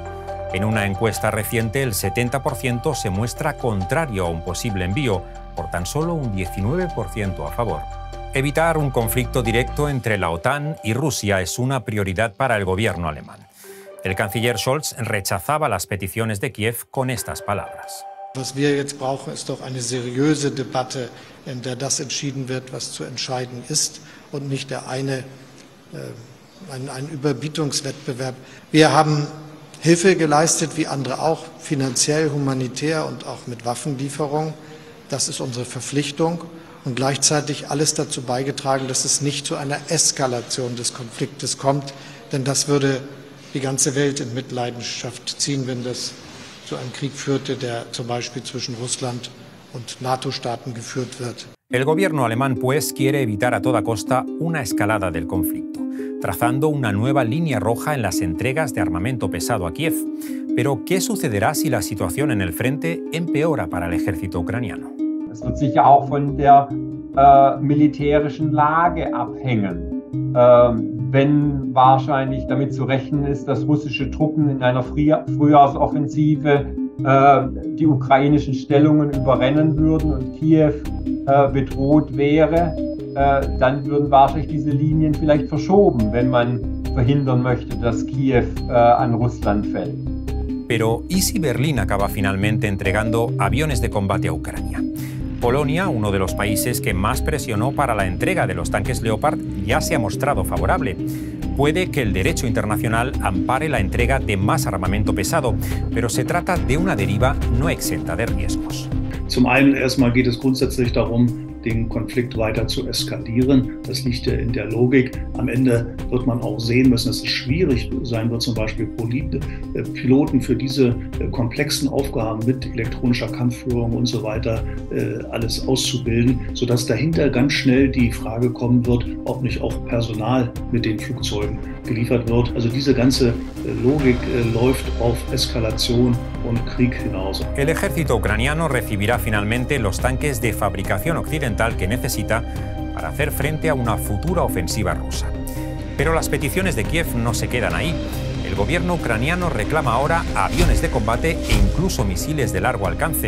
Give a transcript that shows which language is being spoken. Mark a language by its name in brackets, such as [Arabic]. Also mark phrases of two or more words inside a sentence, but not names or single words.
[Spanish] En una encuesta reciente, el 70% se muestra contrario a un posible envío, por tan solo un 19% a favor. Evitar un conflicto directo entre la OTAN y Rusia es una prioridad para el gobierno alemán. El canciller Scholz rechazaba las peticiones de Kiev con estas palabras. [German] Was wir jetzt brauchen, ist doch eine seriöse Debatte, in der das entschieden wird, was zu entscheiden ist, und nicht ein Überbietungswettbewerb. Wir haben Hilfe geleistet, wie andere auch, finanziell, humanitär und auch mit Waffenlieferung. Das ist unsere Verpflichtung und gleichzeitig alles dazu beigetragen, dass es nicht zu einer Eskalation des Konfliktes kommt, denn das würde die ganze Welt in Mitleidenschaft ziehen, wenn das zu einem Krieg führte, der zum Beispiel zwischen Russland und NATO-Staaten geführt wird. [Spanish] El gobierno alemán, pues, quiere evitar a toda costa una escalada del conflicto, trazando una nueva línea roja en las entregas de armamento pesado a Kiev. Pero, ¿qué sucederá si la situación en el frente empeora para el ejército ucraniano? [German] Es wird sicher auch von der militärischen Lage abhängen. Wenn wahrscheinlich damit zu rechnen ist, dass russische Truppen in einer Frühjahrsoffensive die ukrainischen Stellungen überrennen würden und Kiew bedroht wäre, dann würden wahrscheinlich diese Linien vielleicht verschoben, wenn man verhindern möchte, dass Kiew an Russland fällt. [Spanish] Pero, ¿y si Berlín acaba finalmente entregando aviones de combate a Ucrania? Polonia, uno de los países que más presionó para la entrega de los tanques Leopard, ya se ha mostrado favorable. Puede que el derecho internacional ampare la entrega de más armamento pesado, pero se trata de una deriva no exenta de riesgos. [German] Zum einen erstmal geht es grundsätzlich darum, den Konflikt weiter zu eskalieren. Das liegt ja in der Logik. Am Ende wird man auch sehen müssen, dass es schwierig sein wird, zum Beispiel Piloten für diese komplexen Aufgaben mit elektronischer Kampfführung und so weiter alles auszubilden, sodass dahinter ganz schnell die Frage kommen wird, ob nicht auch Personal mit den Flugzeugen geliefert wird. Also diese ganze Logik läuft auf Eskalation und Krieg hinaus. [Spanish] El ejército ucraniano recibirá finalmente los tanques de fabricación occidental que necesita para hacer frente a una futura ofensiva rusa. Pero las peticiones de Kiev no se quedan ahí. El gobierno ucraniano reclama ahora aviones de combate e incluso misiles de largo alcance.